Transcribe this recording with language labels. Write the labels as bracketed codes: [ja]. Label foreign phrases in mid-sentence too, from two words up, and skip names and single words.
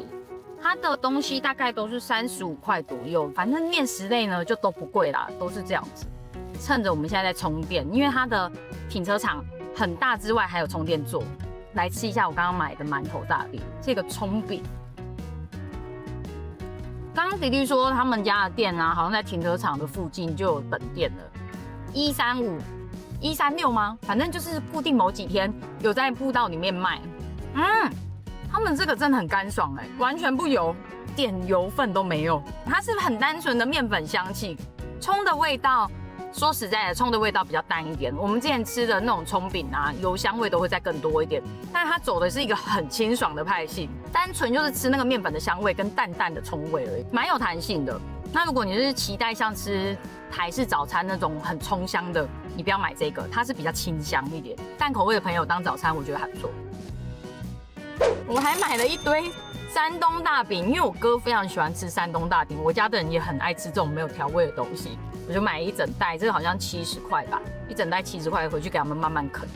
[zh] 它的東西大概都是35塊左右，反正麵食類呢就都不貴啦，都是這樣子。趁着我們現在在充電，因為它的停車場很大之外還有充電座，來吃一下我剛剛買的饅頭大餅，這個蔥餅。剛剛迪迪說他們家的店啊，好像在停車場的附近就有本店了，135、136嗎？反正就是固定某幾天有在步道裡面賣。他們這個真的很乾爽哎，完全不油，點油分都沒有，它是很單純的麵粉香氣，蔥的味道。說實在的，蔥的味道比較淡一點。我們之前吃的那種蔥餅啊，油香味都會再更多一點。但是它走的是一個很清爽的派系，單純就是吃那個麵粉的香味跟淡淡的蔥味而已，蠻有彈性的。那如果你是期待像吃台式早餐那種很蔥香的，你不要買這個，它是比較清香一點。淡口味的朋友當早餐，我覺得還不錯。我還買了一堆山東大餅，因為我哥非常喜歡吃山東大餅，我家的人也很愛吃這種沒有調味的東西。我就買一整袋，這個好像70塊吧，一整袋70塊，回去給他們慢慢啃。